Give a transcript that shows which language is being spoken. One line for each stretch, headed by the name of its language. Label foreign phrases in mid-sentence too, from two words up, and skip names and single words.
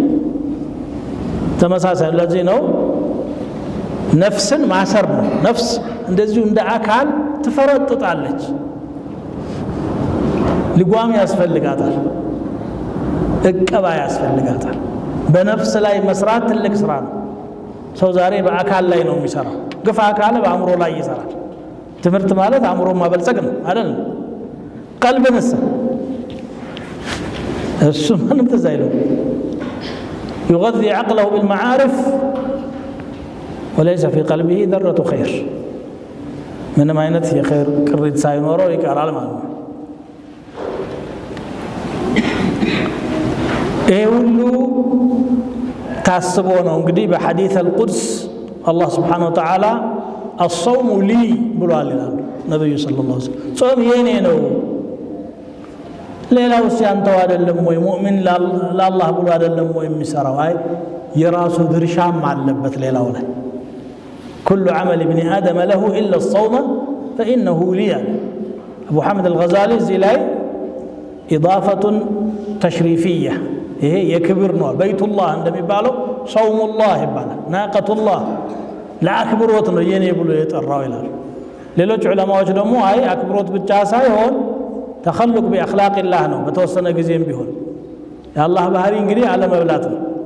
Amharic: ተመሳሳይ ለዚህ ነው ነፍስን ማሰር ነው። ነፍስ እንደዚሁ እንደ አካል ትፈረጥጣለች፣ ልጓም ያስፈልጋታል፣ እቀባ ያስፈልጋታል። በነፍስ ላይ መስራት ትልቅ ስራ ነው። ሰው ዛሬ በአካል ላይ ነው የሚሰራው። ግፋ አካል በአእምሮ ላይ ይሰራል። ትምህርት ማለት አእምሮ ማበልጸግ ነው አይደል? ቀልብንስ እሱ ምንም ትዝ አይለው።
Arabic: يغذي عقله بالمعارف وليس في قلبه ذرة خير።
Amharic: ምንም አይነት የኸይር ቅሪት ሳይኖረው ይቀራል ማለት ነው። ይሄ ሁሉ ታስቦ ነው እንግዲህ በሐዲስ
Arabic: القدسي الله سبحانه وتعالى الصوم لي
Amharic: ብሏል ይላሉ ነብዩ
Arabic: صلى الله عليه وسلم።
Amharic: ጾም የኔ ነው፣ ሌላው ሲያንተው አይደለም ወይ? ሙእሚን ለአላህ ብሎ አይደለም ወይ የሚሰራው? አይ የራሱ ድርሻም አለበት ሌላው ላይ።
Arabic: كل عمل ابن آدم له إلا الصوم فإنه لي። أبو حامد الغزالي زي لاي إضافة تشريفية،
Amharic: ይሄ የክብር ነው። በይቱላህ እንደሚባለው ሰውሙላህ ይባላል። ናቀቱላህ ለአክብሮት ነው የኔ ብሎ የጠራው ይላል። ሌሎች ዑለማዎች ደግሞ አይ አክብሮት ብቻ ሳይሆን
Arabic: تخلق بأخلاق الله
Amharic: ነው። በተወሰነ ጊዜም ቢሆን የአላህ ባህሪ እንግዲህ አለመብላት ነው።